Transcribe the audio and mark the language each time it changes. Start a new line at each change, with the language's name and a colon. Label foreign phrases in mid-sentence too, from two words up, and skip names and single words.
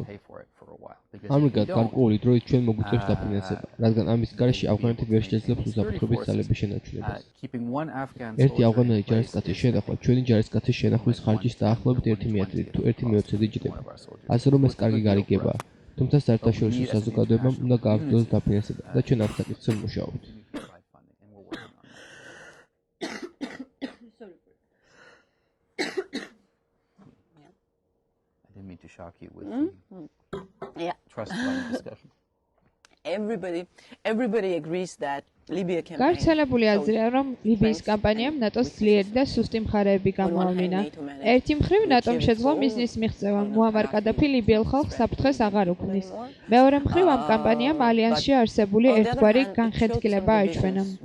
Georgian: ამრიგად, გარკვეული დროით ჩვენ მოგვიწევს დაფინანსება, რადგან ამის გარეშე ავღანეთი ვერ შეძლებს უსაფრთხოების ძალების შენარჩუნებას. ერთი ავღანელი ჯარისკაცის შენახვა ჩვენი ჯარისკაცის შენახვის ხარჯის დაახლოებით 1/10 თუ 1/20 იჯდება. ასე რომ ეს კარგი გარიგებაა. თუმცა საერთაშორისო საზოგადოებამ უნდა გააგრძელოს დაფინანსება და ჩვენ ამ საკითხზე ვმუშაობთ.
English: To shock you with the trust fund discussion. Everybody agrees that Libya can.
Georgian: გავრცელებული აზრია, რომ ლიბიის კამპანიამ ნატოს ძლიერი და სუსტი მხარეები გამოავლინა. ერთი მხრივ ნატომ შეძლო მიზნის მიღწევა, მუამარ კადაფი ლიბიელ ხალხს საფრთხეს აღარ უქმნის. მეორე მხრივ ამ კამპანიამ ალიანსში არსებული ერთგვარი განხეთქილება აჩვენა.